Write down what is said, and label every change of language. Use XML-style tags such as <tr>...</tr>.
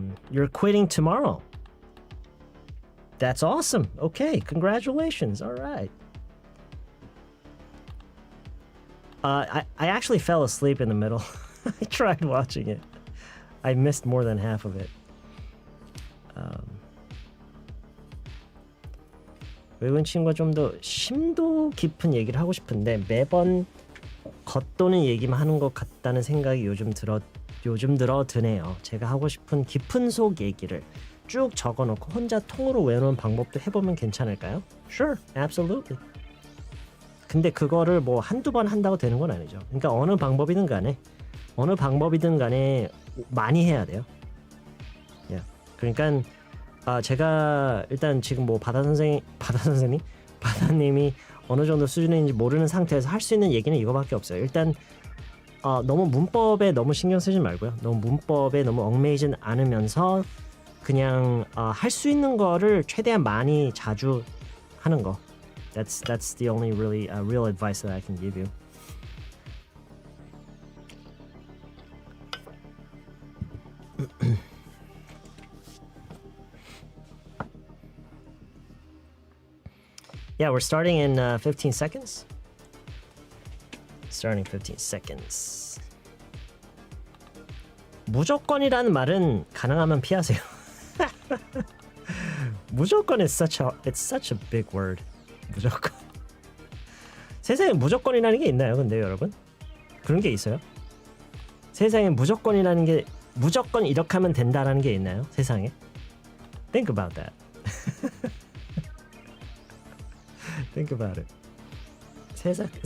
<en>You're quitting tomorrow. That's awesome. Okay, congratulations. All right. I actually fell asleep in the middle. I tried watching it. I missed more than half of it.</en> <ko>외국인 친구가 좀 더 심도 깊은 얘기를 하고 싶은데 매번 겉도는 얘기만 하는 것 같다는 생각이 요즘 들어 드네요. 제가 하고 싶은 깊은 속 얘기를 쭉 적어놓고 혼자 통으로 외우는 방법도 해보면 괜찮을까요?</ko> <en>Sure, absolutely.</en> <ko>근데 그거를 뭐 한두 번 한다고 되는 건 아니죠. 그러니까 어느 방법이든 간에 많이 해야 돼요.</ko> <en>Yeah.</en> <ko>그러니까 제가 일단 지금 뭐 바다님이 어느 정도 수준인지 모르는 상태에서 할 수 있는 얘기는 이거밖에 없어요. 일단 너무 문법에 너무 신경 쓰지 말고요. 너무 문법에 너무 얽매이진 않으면서 그냥 할 수 있는 거를 최대한 많이 자주 하는 거.</ko> <en>That's the only really real advice that I can give you. Yeah, we're starting in 15 seconds. Starting 15 seconds.</en> <ko>무조건이라는 말은 가능하면 피하세요.</ko> <en>무조건 is such a big word.</en> <ko>무조건. 세상에 무조건이라는 게 있나요, 근데 여러분? 그런 게 있어요? 세상에 무조건이라는 게 무조건 이렇게 하면 된다라는 게 있나요, 세상에?</ko> <en>Think about that. Think about it.</en>